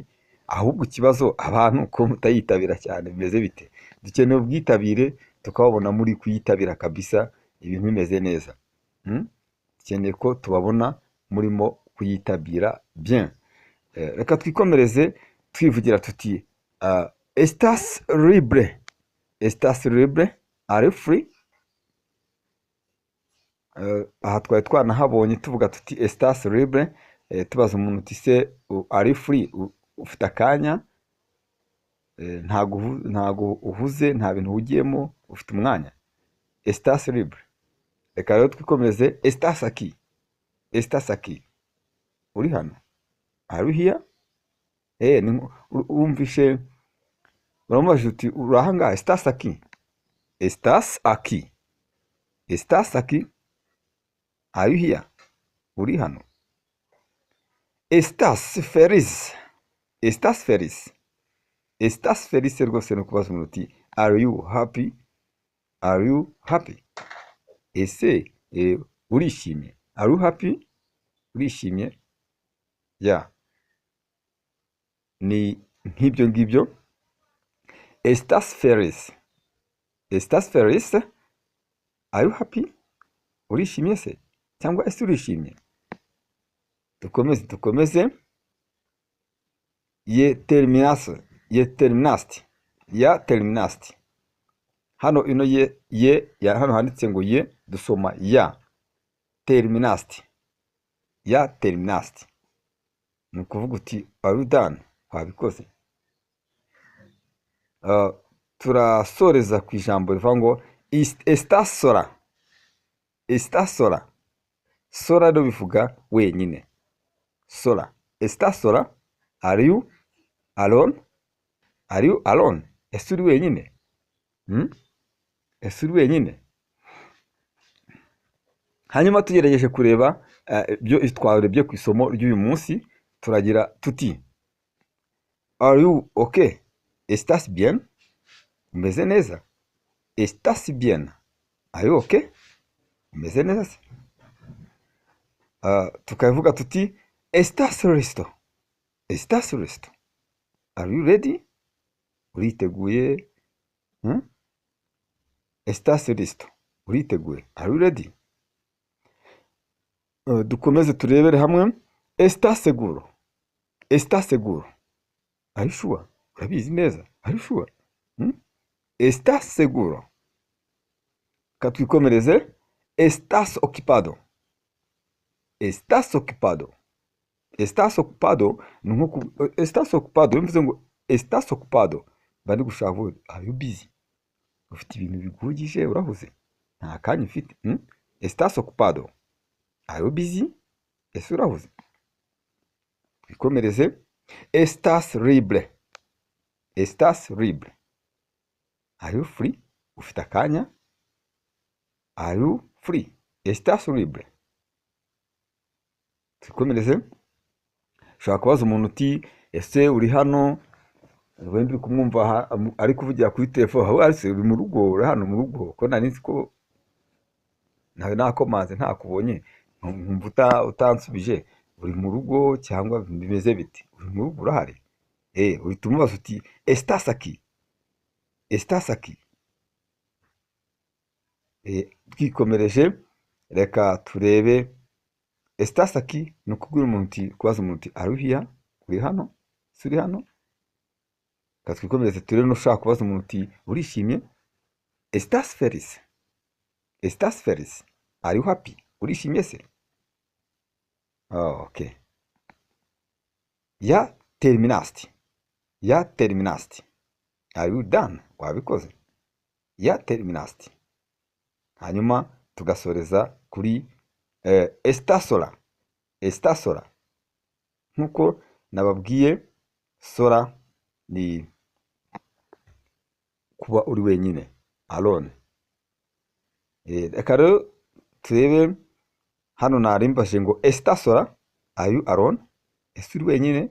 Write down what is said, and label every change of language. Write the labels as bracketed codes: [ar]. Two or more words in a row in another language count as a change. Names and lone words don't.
[rw] Ahubwo ikibazo abantu ko mutayitabira cyane bimeze bite? Dukeneye ubwitabire tukababona muri kuyitabira kabisa, ibintu bimeze neza. Dukeneye ko tubabona murimo kuyitabira bien. Reka twikomereze twivugira tuti [es] estás libre? Estás libre? [en] Are you free? [rw] Aha twari twanahabonye tuvuga tuti [es] estás libre, [rw] tubaza umuntu uti se [en] are you free? [rw] Ufite akanya, ntago uhuze, nta bintu ugiyemo, ufite umwanya. [es] Estás libre? [rw] Reka rero twikomereze. [es] Estás aquí? Estás aquí? [rw] Uri hano? [en] Are you here? [rw] wumvishe uramubajije uti urahanga [es] estás aquí, estás aquí, estás aquí, [en] are you here, [rw] uri hano. [es] Estás feliz, estás feliz, estás feliz [rw] rwose no kubaza umuntu uti [en] are you happy, are you happy, [rw] ese urishimye, [en] are you happy, [rw] urishimye, ya ni nk'ibyo ngibyo. [es] Estás feliz, estás feliz, [en] are you happy, [rw] urishimye se cyangwa ese urishimye. Dukomeze. [es] Ye terminaste, ya terminaste. [rw] Hano ino ya hano handitse ngo ye, dusoma [es] ya terminaste, ya terminaste. [rw] Ni ukuvuga uti [en] are you done, [rw] wabikoze. Turasoreza ku ijambo rivuga ngo [es] estás sola, estás sola. [rw] Sola rero bivuga wenyine, [es] sola. Estás sola, [en] are you alone, are you alone, [rw] ese uri wenyine, ese uri wenyine. Hanyuma tugerageje kureba ibyo twarebye ku isomo ry'uyu munsi, turagira tuti [en] are you okay, [es] estás bien, [rw] umeze neza, [es] estás bien, [en] are you okay, [rw] umeze neza se. Tukavuga tuti [es] estás listo, estás listo, [en] are you ready, [rw] uriteguye, [es] estás listo, [rw] uriteguye, [en] are you ready. [rw] Dukomeze turebere hamwe [es] estás seguro, estás seguro, [en] are you sure, [rw] urabizi neza, [en] are you sure, [es] estás seguro. Katwikomereze estás ocupado, estás ocupado, estás ocupado. Estás ocupado [rw] bivuze ngo [es] estás ocupado [rw] bari gushaka vuba, [en] are you busy, [rw] ufite ibintu bigugije, urahuze, nta kanya ufite. [es] Estás ocupado, [en] are you busy, [rw] ese urahuze. [es] Twikomereze estás libre, estás libre, [en] are you free, [rw] ufite akanya, [en] are you free, [es] estás libre. [rw] Twikomereze. Ushobora kubaza umuntu uti ese uri hano, wenda uri kumwumva ari kuvugira kuri telefone, aho ari uri mu rugo, uri hano mu rugo, ko nari nzi ko nawe nakomanze ntakubonye, nkumva utansubije, uri mu rugo cyangwa bimeze biti, uri mu rugo urahari, uhita umubaza uti [es] estás aquí, estás aquí. [rw] Twikomereje, reka turebe [es] estás aquí [rw] ni ukubwira umuntu uti, kubaza umuntu uti [en] are you here, [rw] uri hano, uri hano. Twikomereze turebe n'ushaka kubaza umuntu uti urishimye, [es] estás feliz, estás feliz, [en] are you happy, [rw] urishimye se. [es] Okay. Ya terminaste, ya terminaste, [en] are you done, [es] wabikoze, ya terminaste. [rw] Hanyuma tugasoreza kuri [es] estás sola, estás sola. [rw] Nkuko nababwiye, sola ni kuba uri wenyine, alone. Reka rero turebe hano narimbaje ngo [es] estás sola, [en] are you alone, [rw] ese uri wenyine.